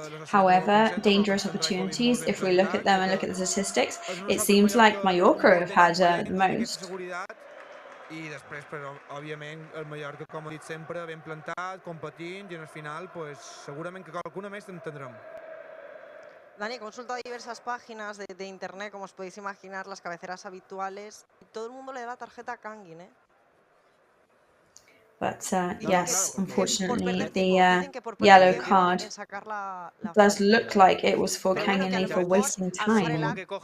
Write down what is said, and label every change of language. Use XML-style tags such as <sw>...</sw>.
<en>However, dangerous opportunities, if we look at them and look at the statistics, it seems like Mallorca have had the most.</en> <ca>I després, però, òbviament, el Mallorca, com he dit sempre, ben plantat, competint, i al final, pues, segurament que qualcuna més en tindrem.</ca> <es>Dani, he consultado diversas páginas de internet, como os podéis imaginar, las cabeceras habituales, y todo el mundo le da la tarjeta a Kangin, ¿eh?</es> <en>But yes, unfortunately, the yellow card does look like it was for Kangin for wasting time.</en>